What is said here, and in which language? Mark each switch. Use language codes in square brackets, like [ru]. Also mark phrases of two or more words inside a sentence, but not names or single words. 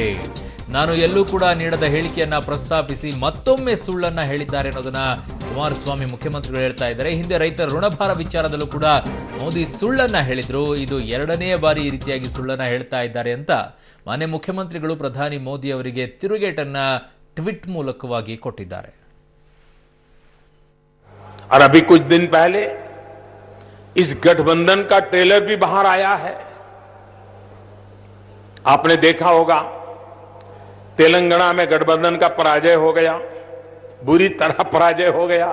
[kn] ನಾನು ಎಲ್ಲೂ ಕೂಡ ನೀಡದ ಹೇಳಿಕೆಯನ್ನ ಪ್ರಸ್ತಾಪಿಸಿ ಮತ್ತೊಮ್ಮೆ ಸುಳ್ಳನ್ನ ಹೇಳಿದ್ದಾರೆ ಅನ್ನೋದನ್ನ ಕುಮಾರಸ್ವಾಮಿ ಮುಖ್ಯಮಂತ್ರಿಗಳು ಹೇಳ್ತಾ ಇದ್ದಾರೆ. ಹಿಂದೆ ರೈತರ ಋಣಭಾರ ವಿಚಾರದಲ್ಲೂ ಕೂಡ ಮೋದಿ ಸುಳ್ಳನ್ನ ಹೇಳಿದ್ರು. ಇದು ಎರಡನೇ ಬಾರಿ ಈ ರೀತಿಯಾಗಿ ಸುಳ್ಳನ್ನ ಹೇಳ್ತಾ ಇದ್ದಾರೆ ಅಂತ ಮಾನ್ಯ ಮುಖ್ಯಮಂತ್ರಿಗಳು ಪ್ರಧಾನಿ ಮೋದಿ ಅವರಿಗೆ ತಿರುಗೇಟನ್ನ ಟ್ವೀಟ್ ಮೂಲಕವಾಗಿ ಕೊಟ್ಟಿದ್ದಾರೆ. [hi] और अभी कुछ दिन पहले इस गठबंधन का ट्रेलर भी बाहर आया है. आपने देखा होगा तेलंगाना में गठबंधन का पराजय हो गया, बुरी तरह पराजय हो गया.